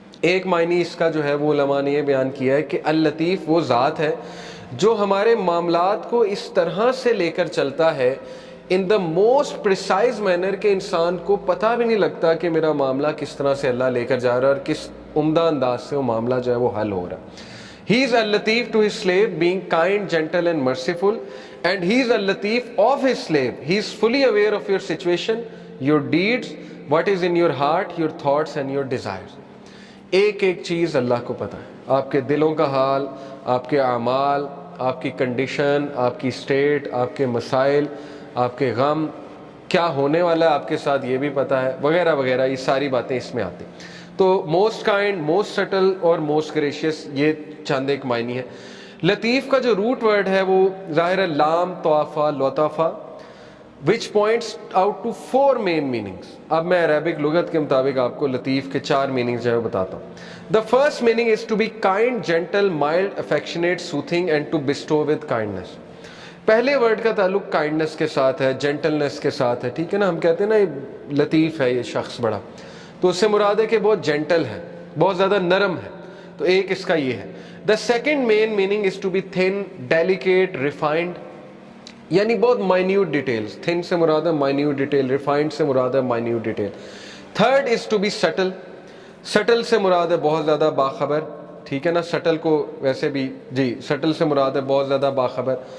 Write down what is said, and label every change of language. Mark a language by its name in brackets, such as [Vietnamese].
[Urdu] ایک معنی اس کا جو ہے وہ علماء نے یہ بیان کیا ہے کہ اللطیف وہ ذات ہے جو ہمارے معاملات کو اس طرح سے لے کر چلتا ہے [English] in the most precise manner [Urdu] کہ انسان کو پتہ بھی نہیں لگتا کہ میرا معاملہ کس طرح سے اللہ لے کر جا رہا ہے اور کس عمدہ انداز سے وہ معاملہ جو ہے وہ حل ہو رہا ہے. [English] He is al-Latif to his slave, being kind, gentle and merciful, and he is al-Latif of his slave. He is fully aware of your situation, your deeds, what is in your heart, your thoughts and your desires. [Urdu] ایک ایک چیز اللہ کو پتہ ہے، آپ کے دلوں کا حال، آپ کے اعمال، آپ کی کنڈیشن، آپ کی اسٹیٹ، آپ کے مسائل، آپ کے غم، کیا ہونے والا ہے آپ کے ساتھ یہ بھی پتہ ہے، وغیرہ وغیرہ. یہ ساری باتیں اس میں آتی. تو [English] most kind, most subtle [Urdu] اور [English] most gracious, [Urdu] یہ چند ایک معنی ہے. لطیف کا جو روٹ ورڈ ہے وہ ظاہر ہے لام طوافہ لطافہ [English] which points out to 4 main meanings. [Urdu] اب میں عربک لغت کے مطابق آپ کو لطیف کے 4 میننگز جو ہے بتاتا ہوں. [English] The first meaning is to be kind, gentle, mild, affectionate, soothing and to bestow with kindness. [Urdu] پہلے ورڈ کا تعلق کائنڈنس کے ساتھ ہے، جینٹلنس کے ساتھ ہے. ٹھیک ہے نا، ہم کہتے ہیں نا یہ لطیف ہے یہ شخص بڑا، تو اس سے مراد ہے کہ بہت جینٹل ہے، بہت زیادہ نرم ہے. تو ایک اس کا یہ ہے. [English] The second main meaning is to be thin, delicate, refined. [Urdu] یعنی بہت مائنیوٹ ڈیٹیلز. تھن سے مراد ہے مائنیوٹ ڈیٹیل، ریفائنڈ سے مراد ہے minute detail. [English] Third is to be subtle. [Urdu] Still سے مراد ہے بہت زیادہ باخبر. ٹھیک ہے نا، سٹل کو ویسے بھی جی سٹل سے مراد ہے بہت زیادہ باخبر.